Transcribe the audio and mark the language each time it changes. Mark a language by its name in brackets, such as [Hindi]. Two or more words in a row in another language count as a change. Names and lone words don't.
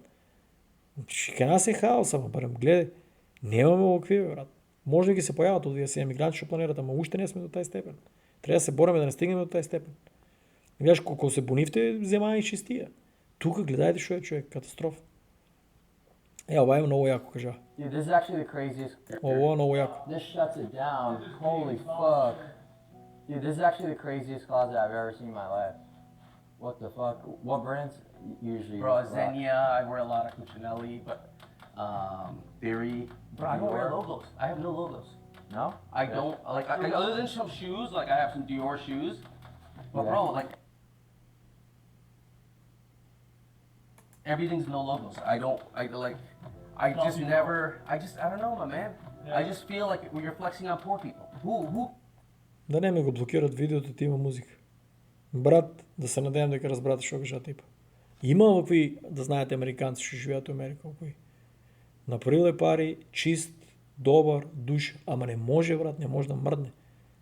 [Macedonian] Кај нас е хаос, ама барем гледај. Немаме овакви, брат. Може да ги се појават овие се емигранти што планират, ама уште не сме до тај степен. Треба да се бориме да не стигнеме до тај степен. Гледаш колку се бунивте, земаја и чистија. Тука гледајте што е човек, катастрофа. Ова е многу јако, кажа. [English] Dude, this is actually the craziest. [Macedonian] Ова е многу јако. [English] This shuts it down. Holy fuck. Dude, this is actually the craziest closet I've ever seen in my life. What the fuck? What brands usually? Bro, Xenia, I wear a lot of Cucinelli, but Theory. Bro, I don't wear Dior. logos. I have no logos. No? I don't like other than some shoes. Like I have some Dior shoes, but Yeah. bro, like everything's no logos. I don't know, my man. I just feel like you're flexing on poor people. Who? [Macedonian] Да не ме го блокират видеото, ти има музика. Брат, да се надејам дека разбрате што кажа типа. Има овакви, да знаете, американци што живеат во Америка, овакви. Направиле пари, чист, добар, душ, ама не може, брат, не може да мрдне.